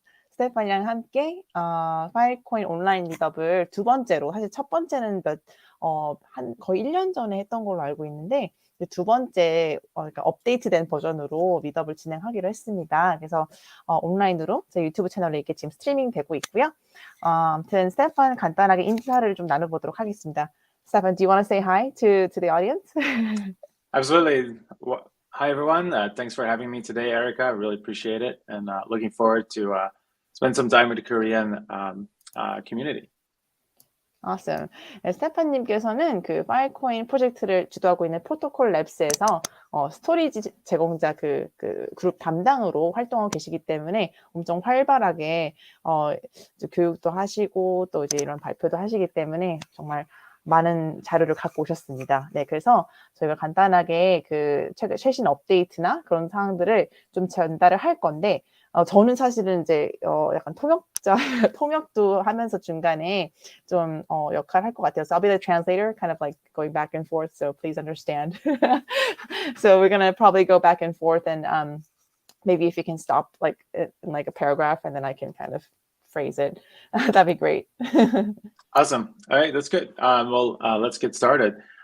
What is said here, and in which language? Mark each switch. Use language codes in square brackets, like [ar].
[ko] 스테판이랑 함께 파일코인 온라인 미더블 두 번째로, 사실 첫 번째는 거의 1년 전에 했던 걸로 알고 있는데, 두 번째 그러니까 업데이트된 버전으로 미더블 진행하기로 했습니다. 그래서 온라인으로 제 유튜브 채널에 이렇게 지금 스트리밍 되고 있고요. 아무튼 스테판 간단하게 인사를 좀 나눠보도록 하겠습니다. [en] Stefan, do you want to say hi to the audience? Absolutely. Hi, everyone. Thanks for having me today, Erica. I really appreciate it, and looking forward to spend some time with the Korean community. Awesome. [ko] 스테판님께서는 그 파일코인 프로젝트를 주도하고 있는 프로토콜 랩스에서 스토리지 제공자 그 그룹 담당으로 활동하고 계시기 때문에 엄청 활발하게 이제 교육도 하시고 또 이제 이런 발표도 하시기 때문에 정말 많은 자료를 갖고 오셨습니다. 네, 그래서 저희가 간단하게 그 최신 업데이트나 그런 사항들을 좀 전달을 할 건데, 저는 사실은 이제 약간 통역도 하면서 중간에 좀 역할을 할 것 같아요. [en] So I'll be the translator, kind of like going back and forth. So please understand. So we're gonna probably go back and forth, and maybe if you can stop like in like a paragraph, and then I can kind of phrase it. That'd be great. Awesome. All right, that's good. Let's get started.